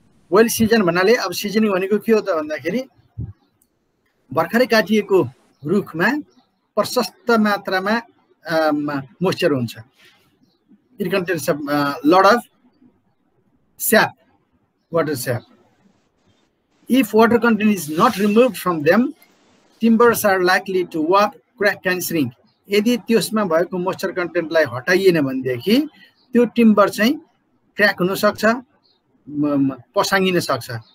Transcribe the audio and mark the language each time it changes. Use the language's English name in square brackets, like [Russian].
[Nepali] Well season भन्नाले अब seasoning भनेको के हो त भन्दाखेरि भर्खरै काटिएको रुखमा प्रशस्त मात्रामा मोइस्चर हुन्छ. [English] It contains a lot of sap, water sap. If water content is not removed from them, timbers are likely to warp, crack and shrink. [Nepali] यदि त्यसमा भएको मोइस्चर कन्टेन्टलाई हटाइएन भनेदेखि त्यो टिम्बर चाहिँ क्र्याक हुन सक्छ, पसाङ्गिन सक्छ.